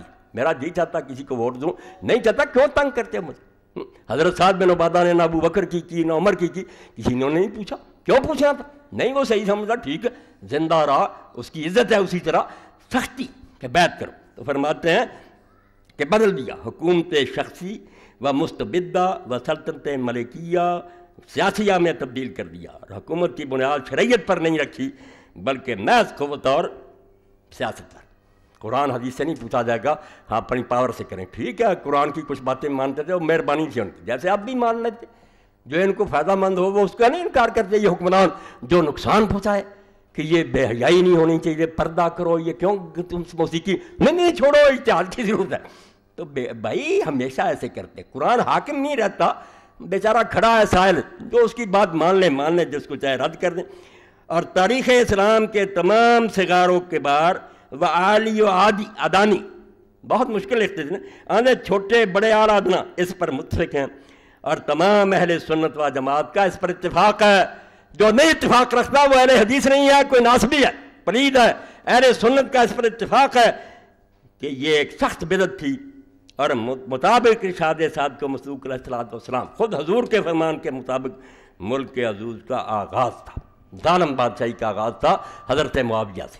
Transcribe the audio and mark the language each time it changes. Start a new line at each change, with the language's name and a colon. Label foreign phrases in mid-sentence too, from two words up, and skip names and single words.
Urdu: میرا جی چاہتا کسی کو ووٹ دوں، نہیں چاہتا کیوں تنگ کرتے مجھے؟ حضرت سعد بن عبادہ نے نہ ابو بکر کی نہ عمر کی، کسی نے نہیں پوچھا. کیوں پوچھنا تھا؟ نہیں، وہ صحیح سمجھا، ٹھیک ہے زندہ رہا، اس کی عزت ہے. اسی طرح سختی کہ بیعت کرو. تو فرماتے ہیں کہ بدل دیا حکومت شخصی و مستبدہ و سلطنت ملکیہ سیاسیہ میں تبدیل کر دیا. اور حکومت کی بنیاد شریعت پر نہیں رکھی بلکہ محض قوت اور سیاست پر. قرآن حدیث سے نہیں پوچھا جائے گا، ہاں اپنی پاور سے کریں. ٹھیک ہے قرآن کی کچھ باتیں مانتے تھے، وہ مہربانی تھی ان کی، جیسے آپ بھی مان لیتے. جو ان کو فائدہ مند ہو وہ اس کا نہیں انکار کرتے. یہ حکمران جو نقصان پہنچائے کہ یہ بے حیائی نہیں ہونی چاہیے، پردہ کرو، یہ کیوں تم موسیقی نہیں چھوڑو، اجتہاد کی ضرورت ہے. تو بھائی ہمیشہ ایسے کرتے. قرآن حاکم نہیں رہتا، بیچارہ کھڑا ہے سائل، جو اس کی بات مان لیں، جس کو چاہے رد کر دیں. اور تاریخ اسلام کے تمام صغار و کبار و عالی و ادانی، بہت مشکل لکھتے تھے آندھے، چھوٹے بڑے اعلیٰ ادنا اس پر متفق ہیں. اور تمام اہل سنت و جماعت کا اس پر اتفاق ہے. جو نہیں اتفاق رکھتا وہ اہل حدیث نہیں ہے، کوئی ناسبی ہے، پلید ہے. اہل سنت کا اس پر اتفاق ہے کہ یہ ایک سخت بدعت تھی اور مطابق ارشاد سعد کو مسلوق علیہ السلام خود حضور کے فرمان کے مطابق ملک کے عزوز کا آغاز تھا، ظالم بادشاہی کا آغاز تھا حضرت معاویہ سے.